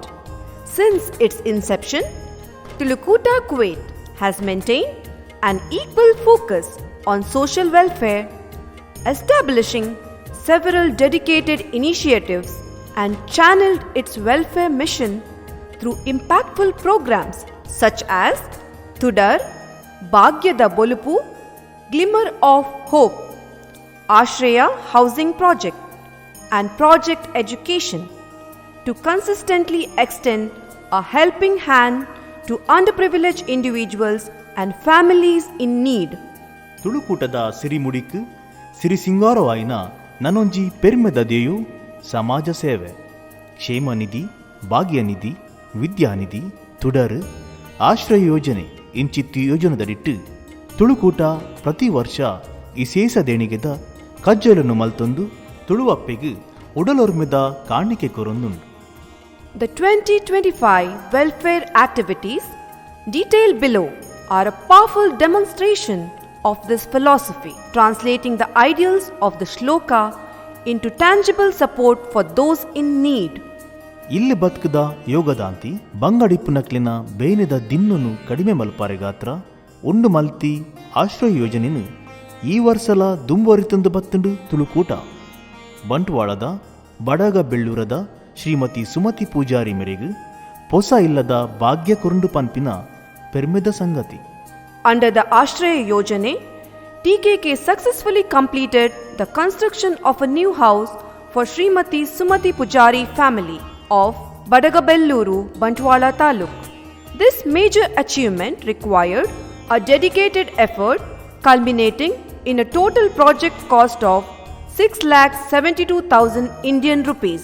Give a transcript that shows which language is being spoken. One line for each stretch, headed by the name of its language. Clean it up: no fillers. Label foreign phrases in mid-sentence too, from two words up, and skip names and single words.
English: Since its inception, Tulukuta, Kuwait has maintained an equal focus on social welfare, establishing several dedicated initiatives and channeled its welfare mission through impactful programs such as Tudar, Bhagyada Bolupu, Glimmer of Hope, Ashraya Housing Project and Project Education to consistently extend a helping hand to underprivileged individuals and families in need.
Tulu: ತುಳುಕೂಟದ ಸಿರಿಮುಡಿಕು ಸಿರಿ ಸಿಂಗಾರವಾಯಿನ ನನೊಂಜಿ ಪೆರ್ಮೆದದೆಯು ಸಮಾಜ ಸೇವೆ ಕ್ಷೇಮನಿಧಿ ಭಾಗ್ಯನಿಧಿ ವಿದ್ಯಾನಿಧಿ ತುಡರ್ ಆಶ್ರಯ ಯೋಜನೆ ಇಂಚಿತ್ತು ಯೋಜನೆದಡಿಟ್ಟು ತುಳುಕೂಟ ಪ್ರತಿ ವರ್ಷ ವಿಶೇಷ ದೇಣಿಗೆದ ಕಜ್ಜಲನ್ನು ಮಲ್ತೊಂದು ತುಳುವಪ್ಪೆಗೆ ಉಡಲೊರ್ಮೆದ ಕಾಣಿಕೆ ಕೊರೊಂದುಂಡು.
English: The 2025 welfare activities detailed below are a powerful demonstration of this philosophy, translating the ideals of the shloka into tangible support for those in need.
Tulu: ಇಲ್ಲಿ ಬದುಕದ ಯೋಗದಾಂತಿ ಬಂಗಡಿಪ್ಪುನಕ್ಲಿನ ಬೇನೆದ ದಿನ್ನನು ಕಡಿಮೆ ಮಲ್ಪಾರೆ ಗಾತ್ರ ಉಂಡು ಮಲ್ತಿ ಆಶ್ರಯ ಯೋಜನೆನು ಈ ವರ್ಷಲ ದುಂಬರಿತಂದು ಬತ್ತಂಡು ತುಳುಕೂಟ ಬಂಟ್ವಾಳದ ಬಡಗ ಬೆಳ್ಳೂರದ ಶ್ರೀಮತಿ ಸುಮತಿ ಪೂಜಾರಿ ಮೇರೆಗೆ ಪೊಸ ಇಲ್ಲದ ಭಾಗ್ಯ ಕುರುಂಡು ಪನ್ಪಿನ ಪೆರ್ಮೆದ ಸಂಗತಿ.
English: Under the Ashraya Yojane, TKK successfully completed the construction of a new house for Srimati Sumati Pujari family of Badagabelluru, Bantwala Taluk. This major achievement required a dedicated effort culminating in a total project cost of 6,72,000 Indian rupees.